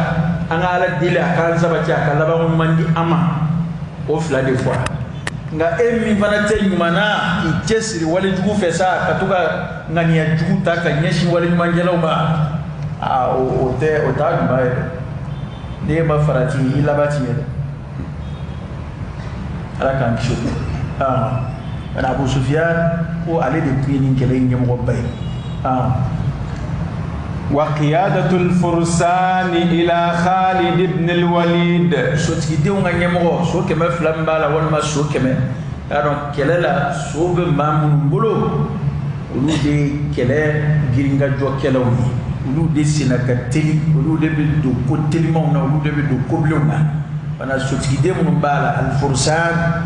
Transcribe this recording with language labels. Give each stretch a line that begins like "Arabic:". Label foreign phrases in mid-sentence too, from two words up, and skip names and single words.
Bambara: an ka ala deli a k'an sabati a ka laban ɲuman di an ma o fila de fɔra nka e min fana tɛ ɲuman na i cɛsiri walejugu fɛ sa ka to ka ŋaniya jugu ta ka ɲɛsin waleɲumankɛlaw ma o t'a ɲuman ye dɛ ne ma farati i laban ti ɲɛ dɛ ala k'an kisi o ma Abu Sufyan ko ale de tun ye nin kɛlɛ in ɲɛmɔgɔba ye
Arabic: وقيادة الفرسان إلى خالد بن الوليد
Bambara: sotigidenw ka ɲɛmɔgɔ so 200 min b'a la walima so 100 y'a dɔn kɛlɛ la so bɛ maa minnu bolo olu de ye kɛlɛ giringajɔkɛlaw ye olu de senna ka teli olu de bɛ don ko telimanw na olu de bɛ don kobilenw na fana sotigiden minnu b'a la alfurusan